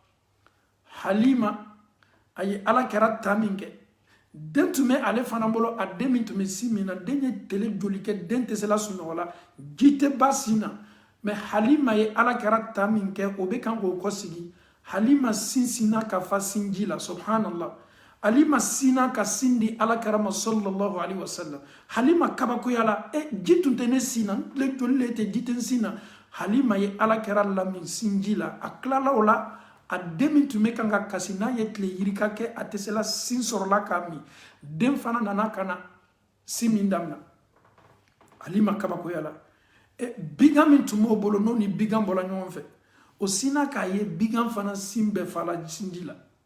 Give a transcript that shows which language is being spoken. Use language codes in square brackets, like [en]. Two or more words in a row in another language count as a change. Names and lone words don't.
[bm] Halima a ye alakira ta min kɛ den tun bɛ ale fana bolo a den min tun bɛ sin min na den ye tele joli kɛ den tɛ se la sunɔgɔ la ji tɛ ba sin na mais Halima ye alakira ta min kɛ o bɛ kan k'o kɔsigi Halima sinsinna ka fa sinji la subhanallah Halima sinna ka sin di alakira ma sallallahu [ar] عليه وسلم [bm] Halima kabakoya la ji tun tɛ ne sin na tile joli le tɛ ji tɛ n sin na Halima ye alakira lamin sinji la a tilala o la a den min tun bɛ kan ka kasi n'a ye tile yirika kɛ a tɛ se la sin sɔrɔla k'a min den fana nana ka na sin min damina Halima kabakoya la bigan min tun b'o bolo n'o ni bigan bɔla ɲɔgɔn fɛ o sinna k'a ye bigan fana sin bɛɛ fala sinji la